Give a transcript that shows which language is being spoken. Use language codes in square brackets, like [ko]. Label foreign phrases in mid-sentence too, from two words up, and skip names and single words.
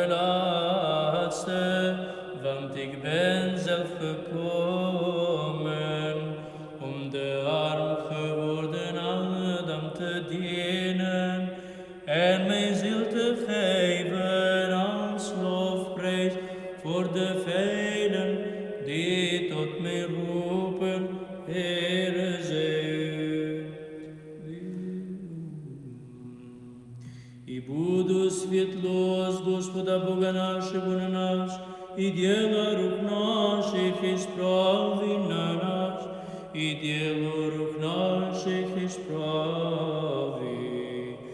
[nl] laatste, want ik ben zelf gekomen om de arm geworden Adam te dienen en mijn ziel te geven als lofprijs voor de velen die tot mij roepen, Heere, zij. [cu] И буду светло Господа Бога нашего на нас, и дело рук наших исправи на нас, и дело рук наших исправи.